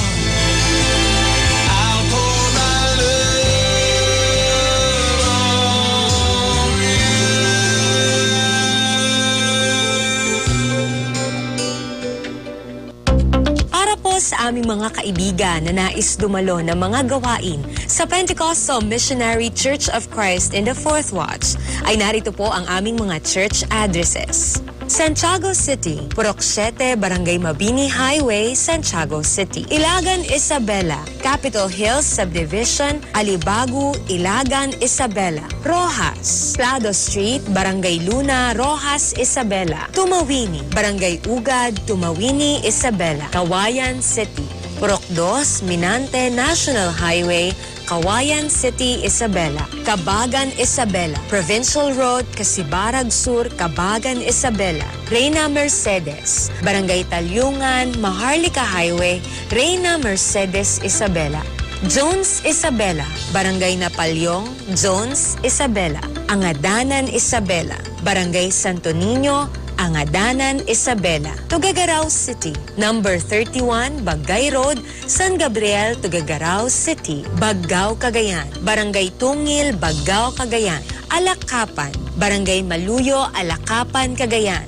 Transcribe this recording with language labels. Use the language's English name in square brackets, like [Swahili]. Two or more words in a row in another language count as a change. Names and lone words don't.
[Filipino] Para po sa aming mga kaibigan na nais dumalo ng mga gawain sa Pentecostal Missionary Church of Christ in the Fourth Watch, ay narito po ang aming mga church addresses. Santiago City, Purok 7, Barangay Mabini Highway, Santiago City. Ilagan, Isabela, Capitol Hills Subdivision, Alibagu, Ilagan, Isabela. Rojas, Plado Street, Barangay Luna, Rojas, Isabela. Tumawini, Barangay Ugad, Tumawini, Isabela. Kawayan City, Purok 2, Minante National Highway, Kawayan City, Isabela. Kabagan, Isabela. Provincial Road, Kasibarag Sur, Kabagan, Isabela. Reyna Mercedes, Barangay Talyungan, Maharlika Highway, Reyna Mercedes, Isabela. Jones, Isabela. Barangay Napalyong, Jones, Isabela. Angadanan, Isabela. Barangay Santo Niño, Angadanan, Isabela. Tuguegarao City, number 31, Bagay Road, San Gabriel, Tuguegarao City, Baggao, Cagayan. Barangay Tungil, Baggao, Cagayan. Alakapan, Barangay Maluyo, Alakapan, Cagayan.